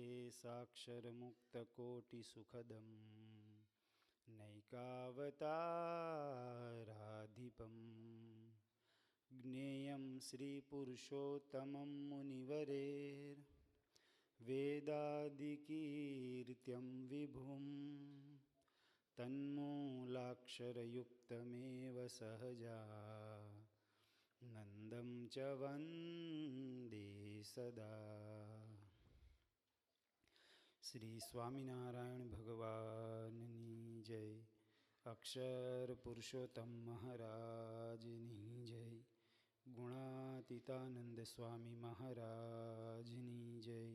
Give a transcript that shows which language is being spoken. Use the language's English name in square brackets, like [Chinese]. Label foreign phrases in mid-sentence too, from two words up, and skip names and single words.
[Sanskrit] साक्षरमुक्तकोटिसुखदं नैकावताराधिपं ज्ञेयं श्रीपुरुषोत्तमं मुनिवरेर्वेदादिकीर्त्यं विभुं तन्मूलाक्षरयुक्तमेव सहजा नन्दं च वन्दे सदा. [Gujarati] શ્રી સ્વામિનારાયણ ભગવાનની જય. અક્ષર પુરુષોત્તમ મહારાજની જય. ગુણાતીતાનંદ સ્વામી મહારાજની જય.